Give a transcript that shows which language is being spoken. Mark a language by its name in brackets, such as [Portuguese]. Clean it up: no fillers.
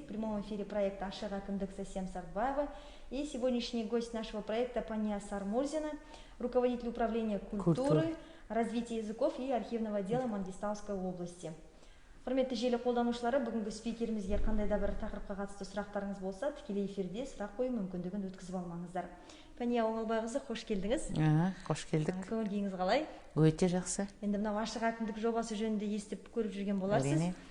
[Russian] В прямом эфире проекта Ашық әкімдік Әсем Сартбаева. И сегодняшний гость нашего проекта Пания Сармурзина, руководитель управления культуры, развития языков и архивного отдела Мангистауской области. [Kazakh] Құрметті желі қолданушылары, бүгінгі спикерімізге қандай да бір тақырыпқа қатысты сұрақтарыңыз болса, тікелей эфирде сұрақ қою мүмкіндігін өткізіп алмаңыздар. Пания Оңалбайқызы, қош келдіңіз. Қош келдік. Көңіл күйіңіз қалай? Өте жақсы. Енді мынау Ашық әкімдік жобасы жөнінде естіп көріп жүрген боларсыз.